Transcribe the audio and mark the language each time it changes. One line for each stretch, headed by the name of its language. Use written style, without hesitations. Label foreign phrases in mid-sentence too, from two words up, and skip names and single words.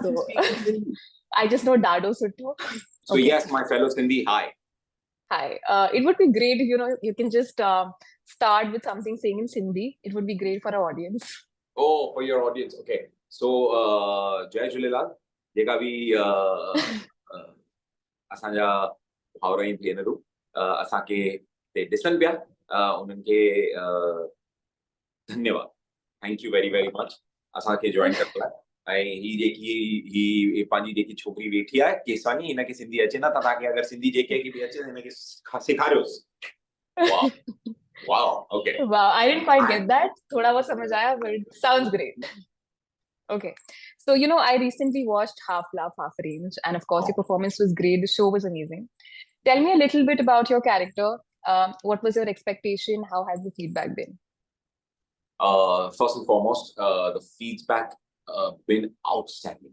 English: So speak in Hindi. I just know
Sindhi: डाढो सुठो.
English: So Okay. yes, my fellow Sindhi, hi. Hi. It would be great if you can just start with something saying in Sindhi. It would be great for our audience. Oh, for your audience, okay. So Jai Jhulelal,
Sindhi: जेका भी असांजा भाउर ऐं भेनरूं असांखे हिते ॾिसनि पिया उन्हनि खे धन्यवाद.
English: thank you very very much
Sindhi: असांखे जॉइन करण लाइ. ऐं ही जेकी पंहिंजी जेकी छोकिरी वेठी आहे केसवानी, हिनखे सिंधी अचे न, त तव्हांखे अगरि सिंधी जेके बि अचे हिनखे सेखारियोसि.
English: Wow. Wow. Okay. Wow, I didn't quite get that.
Hindi: थोड़ा बहुत समझ आया,
English: but it sounds great. Okay. So, I recently watched Half Laugh, Half Range, and of course, your performance was great. The show was amazing. Tell me a little bit about your character. What was your expectation? How has the feedback been? First and foremost, the feedback been outstanding.